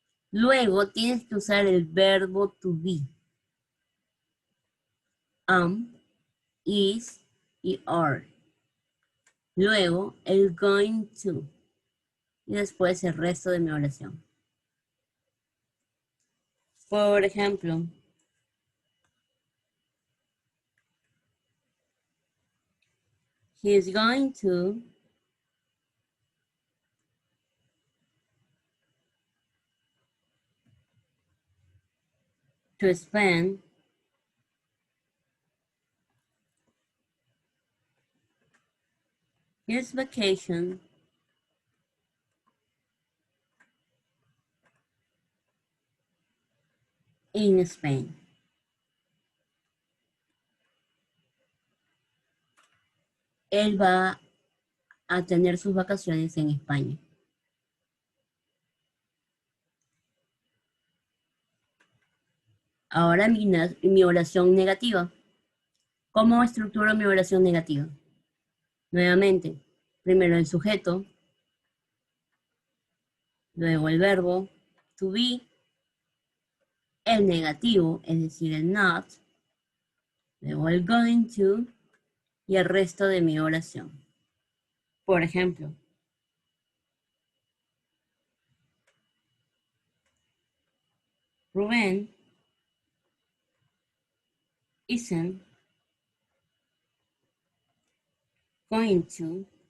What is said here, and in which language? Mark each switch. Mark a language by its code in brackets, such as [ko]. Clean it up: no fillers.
[es] Luego tienes que usar el verbo to be. Is y are. Luego el going to. Y después el resto de mi oración. Por ejemplo, [en] he is going to spend his vacation in Spain. [es] Él va a tener sus vacaciones en España. Ahora mi oración negativa. ¿Cómo estructuro mi oración negativa? Nuevamente, primero el sujeto, luego el verbo to be, el negativo, es decir, el not, luego el going to y el resto de mi oración. Por ejemplo, [en] Rubén isn't going to